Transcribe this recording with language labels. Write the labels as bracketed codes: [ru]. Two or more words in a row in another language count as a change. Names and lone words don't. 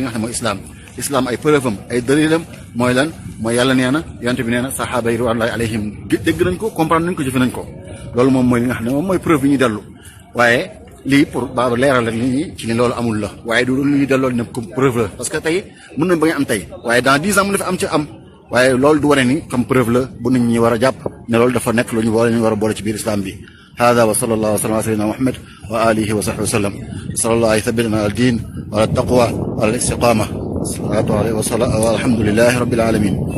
[wo] nga xam ne mooy islam ay preuve am ay dalilam mooy lan mooy yàlla nee na yonent bi nee na sahaaba yi [ar] رضوان الله عليهم [wo] dégg nañ ko comprendre nañ ko jëfe nañ ko loolu moom mooy li nga xam ne moom mooy preuve yi ñuy dellu waaye lii pour baaba leeral rek nit ñi ci ni loolu amul la waaye du lu ñuy delloo ne [fr] comme preuve [wo] la [fr] parce que [wo] tey mën nañ ba nga am tey waaye [fr] dans 10 ans [wo] mën na fi am ci am waaye loolu du wane ni [fr] comme preuve [wo] la bu nit ñi war a jàpp ne loolu dafa nekk lu ñu war a boole ci biir islam bi [ar] هذا وصلى الله وسلم على سيدنا محمد وآله وصحبه وسلم صلى الله عليه ثبتنا على الدين وعلى التقوى وعلى الاستقامة الصلاة عليه وسلم والحمد لله رب العالمين